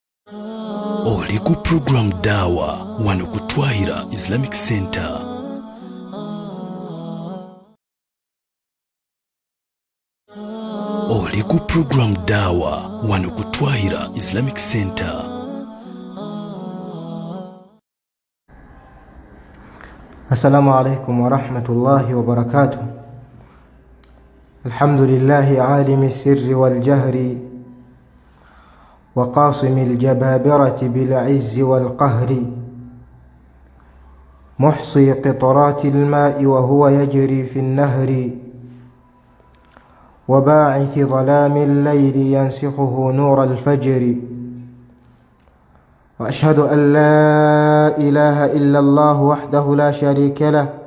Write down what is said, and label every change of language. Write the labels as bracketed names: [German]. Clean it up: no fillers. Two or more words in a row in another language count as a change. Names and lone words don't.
[Ganda] Oli ku program Dawa wano ku Twahira Islamic Center. Oli ku program Dawa wano ku Twahira Islamic Center. [Arabic] السلام عليكم ورحمة الله وبركاته. الحمد لله عالم السر والجهر وقاصم الجبابرة بالعز والقهر محصي قطرات الماء وهو يجري في النهر وباعث ظلام الليل ينسخه نور الفجر وأشهد أن لا إله إلا الله وحده لا شريك له